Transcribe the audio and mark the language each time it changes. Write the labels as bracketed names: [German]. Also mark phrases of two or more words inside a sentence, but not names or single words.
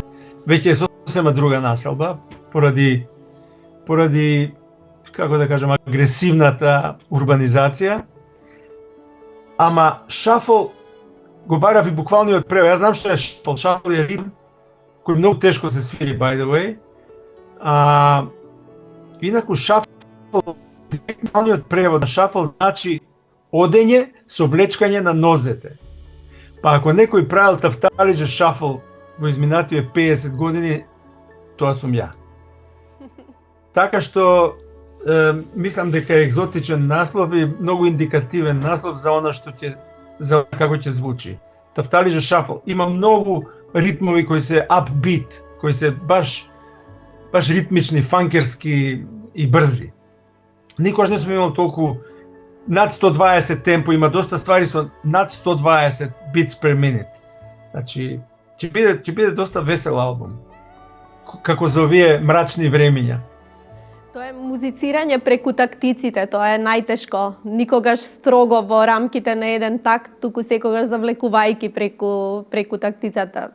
[Macedonian] Веќе е сосема друга населба поради како да кажам, агресивната урбанизација. Ама шафл го барав и буквалниот превод. Јас знам што е шафл. Шафл е ритм кој многу тешко се свири, [English] by the way. [Macedonian] Инаку шафл, буквалниот превод на шафл значи одење со влечкање на нозете. Па ако некој правил тафталиџа шафл во изминативе 50 години, тоа сум ја. Така што мислам дека е екзотичен наслов и многу индикативен наслов за она што за како ќе звучи. Тафталиџа шафл има многу ритмови кои се upbeat, кои се баш ритмични, фанкерски и брзи. Никош не сум имал толку над 120 темпо, има доста ствари со над 120 [English] beats per minute. [Macedonian] Значи, ќе биде доста весел албум. Како за овие мрачни времиња. Тоа е музицирање преку тактиците, тоа е најтешко. Никогаш строго во рамките на еден такт, туку секогаш завлекувајќи преку тактицата.